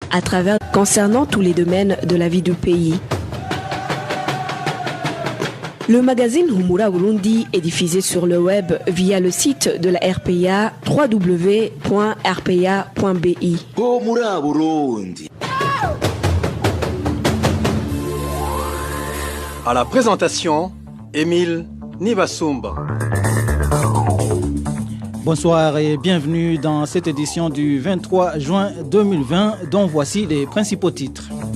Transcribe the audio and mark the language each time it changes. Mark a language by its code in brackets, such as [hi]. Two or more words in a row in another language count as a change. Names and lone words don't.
[fr] à travers concernant tous les domaines de la vie du pays. Le magazine Humura Burundi est diffusé sur le web via le site de la RPA www.rpa.bi. Humura Burundi. À la présentation, Émile Nibasumba. Bonsoir et bienvenue dans cette édition du 23 juin 2020 dont voici les principaux titres.